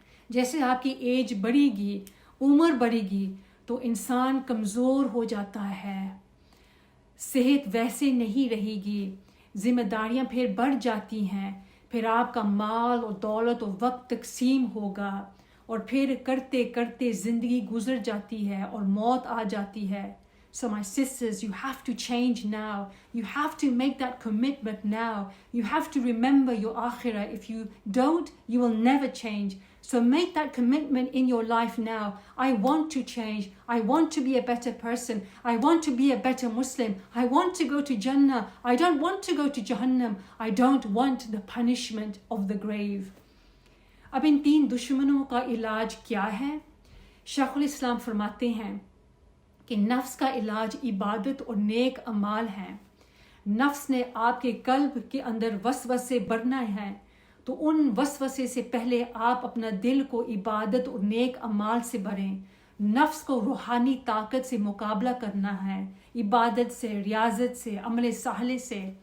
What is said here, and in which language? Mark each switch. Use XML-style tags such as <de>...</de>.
<ur>جیسے آپ کی ایج بڑھے گی، عمر بڑھے گی، تو انسان کمزور ہو جاتا ہے، صحت ویسے نہیں رہے گی، ذمہ داریاں پھر بڑھ جاتی ہیں، پھر آپ کا مال اور دولت اور وقت تقسیم ہوگا، اور پھر کرتے کرتے زندگی گزر جاتی ہے اور موت آ جاتی ہے۔</ur> <en>So my sisters, you have to change now. You have to make that commitment now. You have to remember your akhirah. If you don't, you will never change. So make that commitment in your life now. I want to change. I want to be a better person. I want to be a better Muslim. I want to go to Jannah. I don't want to go to Jahannam. I don't want the punishment of the grave.</en> <ur>اب ان 3 دشمنوں کا علاج کیا ہے؟ شیخ الاسلام فرماتے ہیں کہ نفس کا علاج عبادت اور نیک اعمال ہیں۔ نفس نے آپ کے قلب کے اندر وسوسے بھرنا ہے، تو ان وسوسے سے پہلے آپ اپنا دل کو عبادت اور نیک اعمال سے بھریں۔ نفس کو روحانی طاقت سے مقابلہ کرنا ہے، عبادت سے، ریاضت سے، عمل صالح سے،</ur>